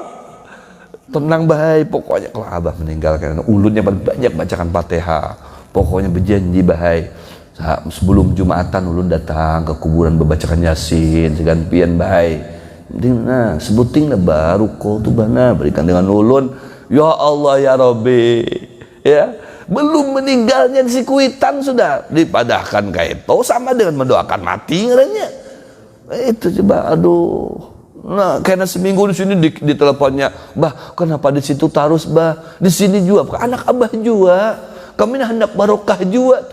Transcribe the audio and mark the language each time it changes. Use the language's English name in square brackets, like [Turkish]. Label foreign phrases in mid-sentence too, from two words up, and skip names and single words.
[Banjar] Tenang bahai, pokoknya kalau abah meninggal karena ulunnya banyak bacakan Fatihah. Pokoknya berjanji bahai sebelum Jumatan ulun datang ke kuburan membacakan Yasin segan pian bahai. Nah sebuting lah baru kau tu bana berikan dengan ulun. [Arabic] يا الله يا ربي, [Banjar] ya belum meninggalnya si kuitan sudah dipadahkan kayak itu sama dengan mendoakan mati ngaranya. Itu coba, aduh. Nah, karena seminggu di sini di teleponnya, bah, kenapa di situ terus bah? Di sini juga, anak abah juga. Kami hendak barokah juga.